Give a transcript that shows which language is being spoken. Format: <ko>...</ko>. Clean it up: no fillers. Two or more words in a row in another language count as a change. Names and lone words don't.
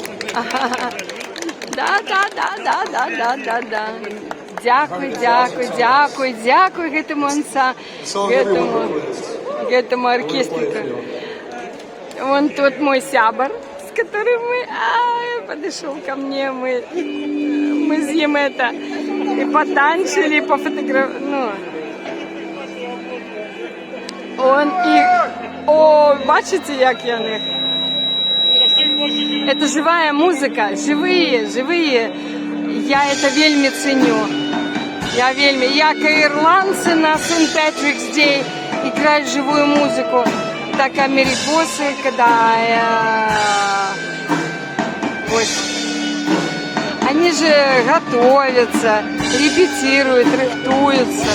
<ru>Да. Дякую этому оркестру. Вон тот мой сябр, с которым подошел ко мне, мы с ним и потанчили, и пофотографировали.</ru> <uk>Ну. Бачите, як я них?</uk> <ru>Это живая музыка, живые. Я это вельми ценю.</ru> <uk>Як ірландці на St.</uk> <ru>Patrick's Day играют живую музыку, так америкосы, когда они же готовятся, репетируют, рихтуются.</ru>